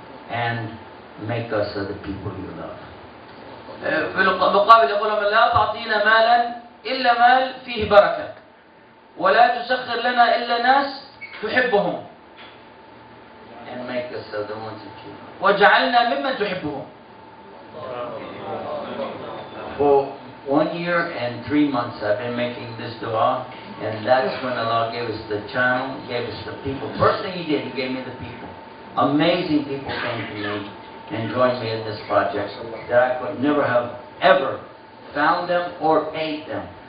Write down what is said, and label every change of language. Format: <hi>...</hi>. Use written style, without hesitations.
<en>And make us of the people you love.</en> <ar>في المقابل يقول لهم لا تعطينا مالا إلا مال فيه بركة، ولا تسخر لنا إلا ناس تحبهم.</ar> <en>And make us of the ones that you love.</en> <ar>وجعلنا ممن تحبهم.</ar> <en>For 1 year and 3 months I've been making this dua, and that's when Allah gave us the channel, gave us the people. First thing He did, He gave me the people. Amazing people came to me and joined me in this project that I could never have ever found them or paid them.</en>